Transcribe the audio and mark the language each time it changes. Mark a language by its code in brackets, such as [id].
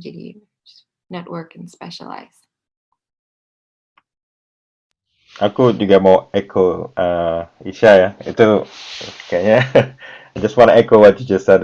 [en] Jadi network and specialize. [id] Aku juga mau echo Isya ya. Itu kayaknya [en] I just want to echo what you just said.